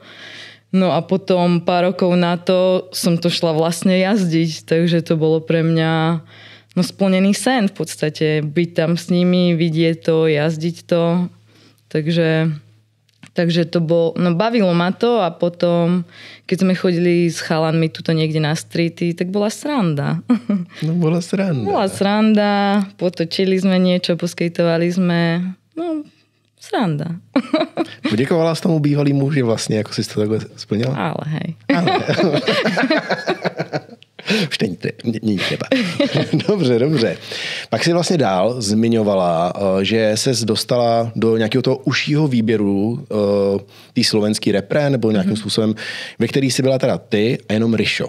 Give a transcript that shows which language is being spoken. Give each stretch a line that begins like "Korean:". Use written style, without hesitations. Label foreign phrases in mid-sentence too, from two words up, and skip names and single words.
Slovak: No a potom pár rokov na to som to šla vlastne jazdiť, takže to bolo pre mňa splnený sen v podstate, byť tam s nimi, vidieť to, jazdiť to, Takže to bavilo ma to a potom, keď sme chodili s chalanmi tuto niekde na streety, tak bola sranda. Bola sranda. Bola sranda, potočili sme niečo, poskejtovali sme, sranda.
Czech: Poděkovala jsi tomu bývalýmu, že vlastně jako jsi to takhle splnila?
Slovak: Ale hej.
Czech: Už není třeba. Dobře. Pak si vlastně dál zmiňovala, že ses dostala do nějakého toho užšího výběru té slovenský repre, nebo nějakým způsobem, ve který si byla teda ty a jenom Rišo.